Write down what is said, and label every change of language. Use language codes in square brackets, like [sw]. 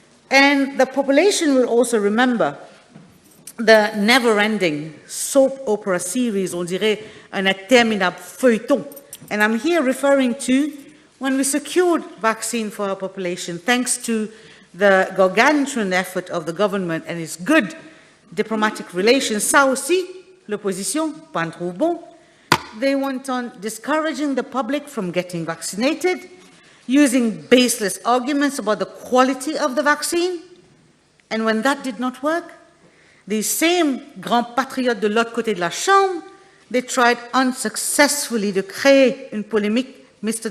[en] And the population will also remember the never-ending soap opera series, [fr] on dirait un interminable feuilleton. [en] And I'm here referring to when we secured vaccine for our population, thanks to the gargantuan effort of the government and its good diplomatic relations. [fr] Ça aussi, l'opposition, pas trop bon. [en] They went on discouraging the public from getting vaccinated, using baseless arguments about the quality of the vaccine. And when that did not work, these same [fr] grands patriotes de l'autre côté de la Chambre, [en] they tried unsuccessfully to [fr] créer une polémique, [en] Mr.